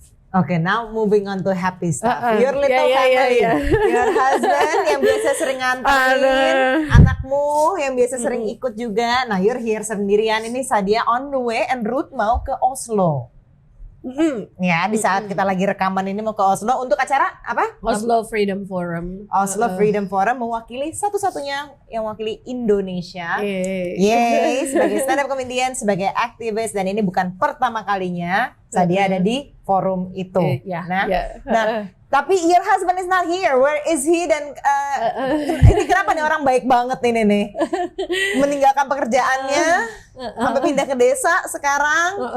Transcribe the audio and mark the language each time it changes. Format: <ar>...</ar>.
<en>Okay, now moving on to happy stuff. Your little family, your husband</en> <id>yang biasa sering nganterin, anakmu yang biasa sering ikut juga.</id> <en>Nah, you're here</en> <id>sendirian. Ini Sadia on the way en route mau ke Oslo. Ya, di saat kita lagi rekaman ini mau ke Oslo untuk acara apa? Oslo Freedom Forum. Oslo Freedom Forum mewakili satu-satunya yang mewakili Indonesia. Yeay, sebagai stand up comedian, sebagai aktivis, dan ini bukan pertama kalinya Sadia ada di forum itu. Nah, tapi</id> <en>your husband is not here. Where is he?</en> <id>Dan ini kenapa nih orang baik banget ini nih? Meninggalkan pekerjaannya, sampai pindah ke desa sekarang.</id>